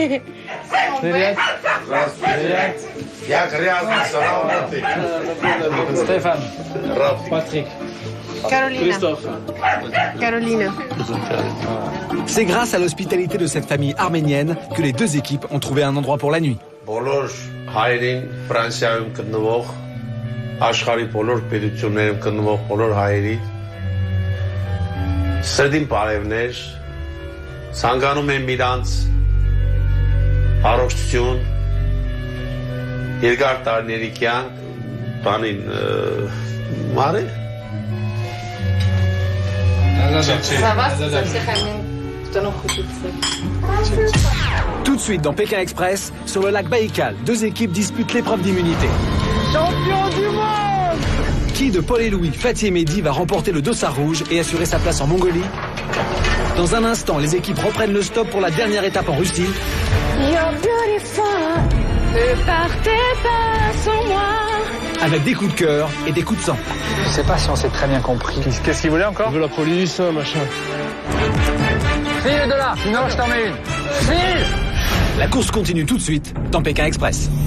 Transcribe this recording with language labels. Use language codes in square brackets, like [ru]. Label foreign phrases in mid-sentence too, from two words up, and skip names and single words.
[fr] Stéphane. Patrick. Carolina. Christophe. Carolina. C'est grâce à l'hospitalité de cette famille arménienne que les deux équipes ont trouvé un endroit pour la nuit. [hy] Բոլոր հայերին Ֆրանսիայում գտնվող աշխարհի բոլոր պետություններում գտնվող բոլոր հայերի սրդին բարևներ ցանկանում եմ իրանց առողջություն երկար տարիների կյանք բանին մարե [fr] Ça va, ça s'est ramené. Tout de suite dans Pékin Express, sur le lac Baïkal, deux équipes disputent l'épreuve d'immunité. Champion du monde! Qui de Paul et Louis, Fatih et Mehdi va remporter le dossard rouge et assurer sa place en Mongolie? Dans un instant, les équipes reprennent le stop pour la dernière étape en Russie. [en] You're beautiful. [fr] Ne partez pas sans moi. Avec des coups de cœur et des coups de sang. Je sais pas si on s'est très bien compris. Qu'est-ce qu'il voulait encore? Il veut la police, machin. File de là, sinon je t'en mets une. File! La course continue tout de suite dans Pékin Express.